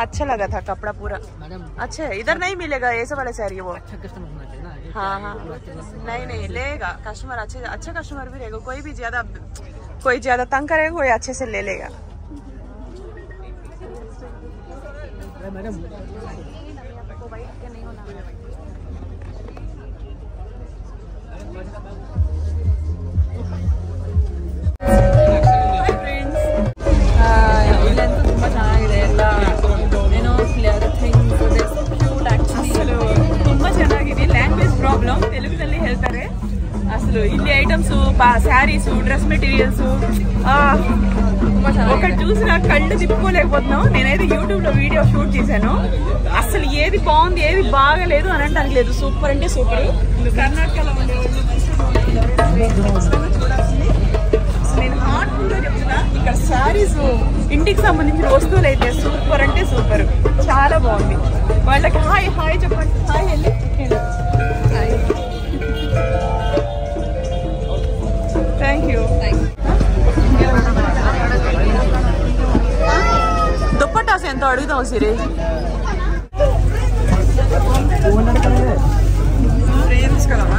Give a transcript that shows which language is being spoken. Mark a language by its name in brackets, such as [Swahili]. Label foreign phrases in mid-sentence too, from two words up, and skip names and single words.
[Hindi] अच्छा लगा था कपड़ा पूरा अच्छा है. इधर नहीं मिलेगा ऐसे वाले साड़ी वो. हाँ हाँ नहीं लेगा कस्टमर. अच्छे कस्टमर भी रहेगा. कोई ज्यादा तंग करेगा, कोई अच्छे से ले लेगा. [Kannada] मैडम ತುಂಬಾ ಚೆನ್ನಾಗಿದೆ ಎಲ್ಲ. ಏನೋ ಅಸಲು ತುಂಬಾ ಚೆನ್ನಾಗಿದೆ. ಲ್ಯಾಂಗ್ವೇಜ್ ಪ್ರಾಬ್ಲಮ್, ತೆಲುಗಿನಲ್ಲಿ ಹೇಳ್ತಾರೆ అసలు. [Telugu] ఇల్లి ఐటమ్స్, శారీస్, డ్రెస్ మెటీరియల్స్ ఒకటి చూసినా కళ్ళు తిప్పుకోలేకపోతున్నాం. నేనైతే యూట్యూబ్ లో వీడియో షూట్ చేశాను. అసలు ఏది బాగుంది ఏది బాగలేదు అని అంటే లేదు. సూపర్ అంటే సూపర్. కర్ణాటకలో చూడాల్సింది. నేను హార్ట్ఫుల్ గా చెప్తున్నా, ఇక్కడ శారీస్, ఇంటికి సంబంధించిన వస్తువులు అయితే సూపర్ అంటే సూపర్. చాలా బాగుంది. వాళ్ళకి హాయ్ హాయ్ చెప్పండి. హాయ్ వెళ్ళి హాయ్. [English] Thank you. [Hindi] दुपट्टा से [Telugu] ఎంత అడుగుదాం సిరి. ఫ్రేమ్స్ కలవా?